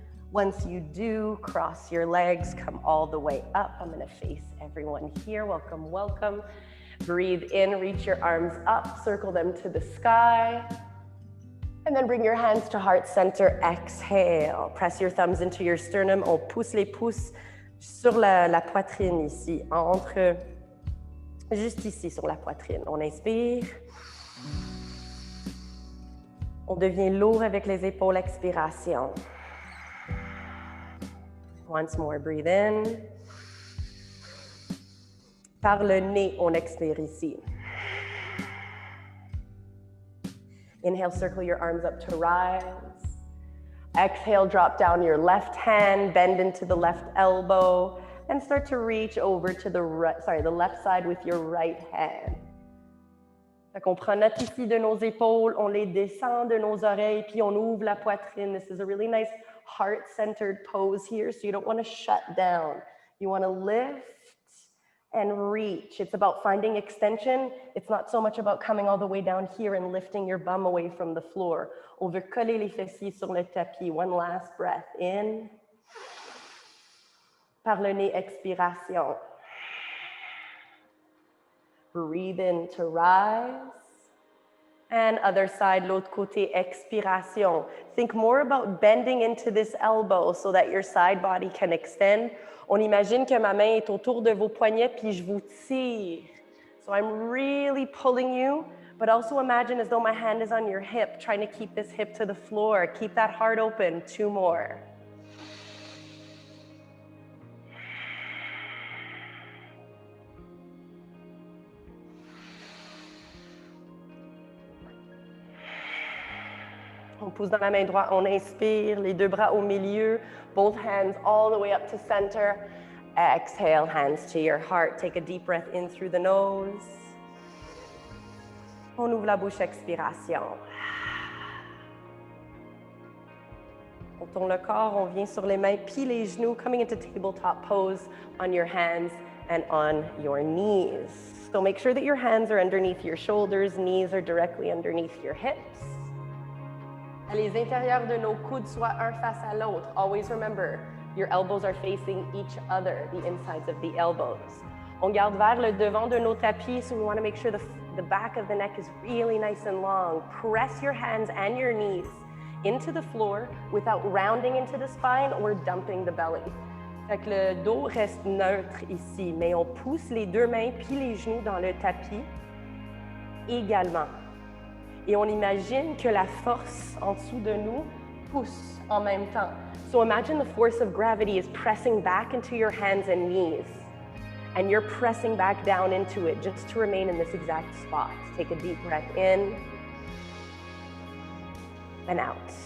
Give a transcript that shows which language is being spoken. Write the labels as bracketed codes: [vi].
[en] Once you do, cross your legs, come all the way up. I'm gonna face everyone here. Welcome, welcome. Breathe in, reach your arms up, circle them to the sky. And then bring your hands to heart center, exhale. Press your thumbs into your sternum. [fr] On pousse les pouces sur la poitrine ici, juste ici sur la poitrine. On inspire. On devient lourd avec les épaules, expiration. [en] Once more, breathe in. [fr] Par le nez, on expire ici. [en] Inhale, circle your arms up to rise. Exhale, drop down your left hand, bend into the left elbow, and start to reach over to the left side with your right hand. [fr] Fait qu'on prend notre ici de nos épaules, on les descend de nos oreilles, puis on ouvre la poitrine. [en] This is a really nice heart-centered pose here, so you don't want to shut down. You want to lift and reach. It's about finding extension. It's not so much about coming all the way down here and lifting your bum away from the floor. [fr] On veut coller les fessiers sur le tapis. [en] One last breath in. [fr] Par le nez, expiration. [en] Breathe in to rise. And other side, [fr] l'autre côté, expiration. [en] Think more about bending into this elbow so that your side body can extend. [fr] On imagine que ma main est autour de vos poignets, puis je vous tire. [en] So I'm really pulling you, but also imagine as though my hand is on your hip, trying to keep this hip to the floor. Keep that heart open. 2 more. [fr] On pousse dans la main droite, on inspire, les 2 bras au milieu, [en] both hands all the way up to center. Exhale, hands to your heart. Take a deep breath in through the nose. [fr] On ouvre la bouche, expiration. On tourne le corps, on vient sur les mains, puis les genoux, [en] coming into tabletop pose on your hands and on your knees. So make sure that your hands are underneath your shoulders, knees are directly underneath your hips. [fr] Les intérieurs de nos coudes soient un face à l'autre. [en] Always remember, your elbows are facing each other, the insides of the elbows. [fr] On garde vers le devant de nos tapis, [en] so we want to make sure the back of the neck is really nice and long. Press your hands and your knees into the floor without rounding into the spine or dumping the belly. [fr] Fait que le dos reste neutre ici, mais on pousse les 2 mains puis les genoux dans le tapis également. Et on imagine que la force en dessous de nous pousse en même temps. [en] So imagine the force of gravity is pressing back into your hands and knees. And you're pressing back down into it just to remain in this exact spot. Take a deep breath in and out.